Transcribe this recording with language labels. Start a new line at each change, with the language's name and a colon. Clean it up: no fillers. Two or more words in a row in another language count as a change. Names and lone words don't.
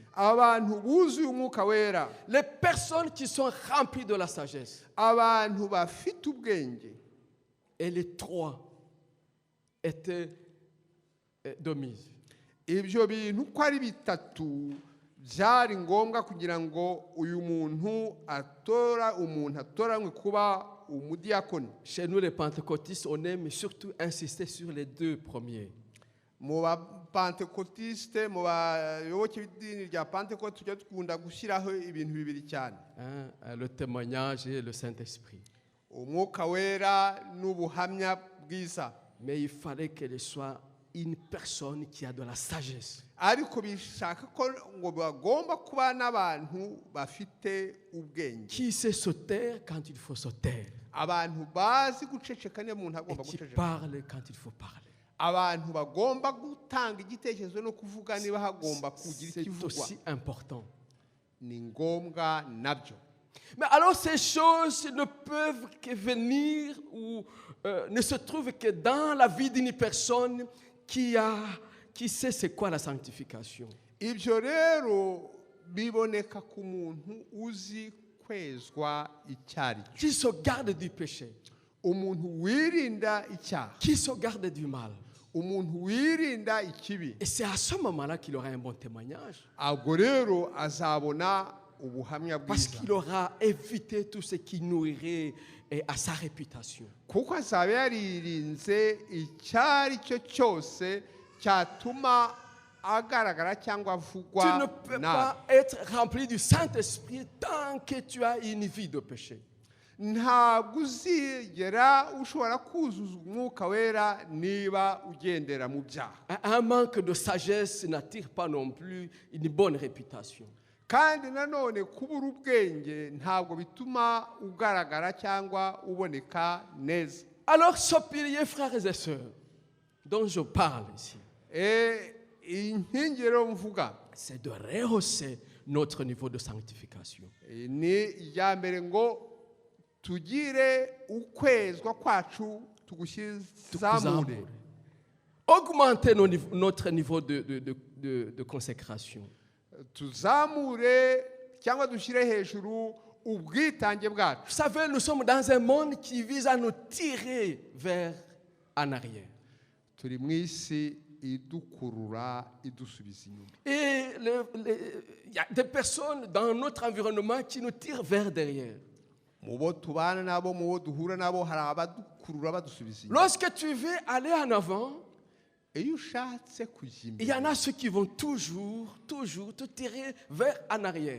Kinyarwanda: abantu buzuye umwuka wera,
French: Les personnes qui sont remplies de la sagesse.
Kinyarwanda: abantu bafite ubwenge.
French: Et les trois étaient de mise.
Kinyarwanda: Ibyo bintu uko ari bitatu byari ngombwa kugira ngo uyu muntu atoranywe kuba umudiyakoni.
French: Chez nous, les pentecôtistes, on aime surtout insister sur les deux premiers.
Kinyarwanda: Mu bapantekotiste, mu bayoboke b'idini rya Pentecote tujya dukunda gushyiraho ibintu bibiri cyane,
French: Le témoignage et le Saint-Esprit.
Kinyarwanda: umwuka wera n'ubuhamya bwiza.
French: Mais il fallait qu'elle soit une personne qui a de la sagesse.
Kinyarwanda: Ariko bishaka ko ngo bagomba kuba n'abantu bafite ubwenge,
French: Qui sait se taire quand il faut se taire.
Kinyarwanda: abantu bazi guceceka niyo umuntu
French: Et
Kinyarwanda: agomba
French: qui
Kinyarwanda: guceceka,
French: parle quand il faut parler.
Kinyarwanda: abantu bagomba gutanga igitekerezo no kuvuga niba hagomba kugira
French: C'est
Kinyarwanda: ikivugwa,
French: aussi important.
Kinyarwanda: ni ngombwa nabyo.
French: Mais alors ces choses ne peuvent que venir ou ne se trouvent que dans la vie d'une personne qui sait c'est quoi la sanctification.
Kinyarwanda: Ibyo rero biboneka ku muntu uzi kwezwa icyari cyo,
French: Qui se garde du péché.
Kinyarwanda: umuntu wirinda icyaha,
French: Qui se garde du mal.
Kinyarwanda: umuntu wirinda ikibi.
French: Et c'est à ce moment-là qu'il aura un bon témoignage.
Kinyarwanda: Ubwo rero azabona ubuhamya
French: Parce
Kinyarwanda: bwiza,
French: qu'il aura évité tout ce qui nuirait à sa réputation.
Kinyarwanda: kuko azaba yaririnze icyari cyo cyose cyatuma agaragara cyangwa
French: Tu
Kinyarwanda: avugwa
French: ne peux
Kinyarwanda: nabi.
French: pas être rempli du Saint-Esprit tant que tu as une vie de péché.
Kinyarwanda: Ntabwo uzigera ushobora kuzuza umwuka wera niba ugendera mu byaha.
French: Un manque de sagesse n'attire pas non plus une bonne réputation.
Kinyarwanda: Kandi nanone kubura ubwenge ntabwo bituma ugaragara cyangwa uboneka neza.
French: Alors, ce pilier, frères et sœurs, dont je parle ici,
Kinyarwanda: Iyi nkingi rero mvuga
French: c'est de rehausser notre niveau de sanctification.
Kinyarwanda: ni iya mbere ngo tugire ukwezwa kwacu tugushyizamure,
French: Augmenter notre niveau de consécration.
Kinyarwanda: tuzamure cyangwa dushyire hejuru ubwitange bwacu.
French: Vous savez, nous sommes dans un monde qui vise à nous tirer vers en arrière.
Kinyarwanda: Turi mu isi idukurura idusubiza inyuma,
French: Et il y a des personnes dans notre environnement qui nous tirent vers derrière.
Kinyarwanda: mu bo tubana nabo, mu bo duhura nabo, hari abadukurura badusubiza inyuma.
French: Lorsque tu veux aller en avant,
Kinyarwanda: Iyo ushatse kujya
French: il y en
Kinyarwanda: imbere,
French: a ceux qui vont toujours te tirer vers en arrière.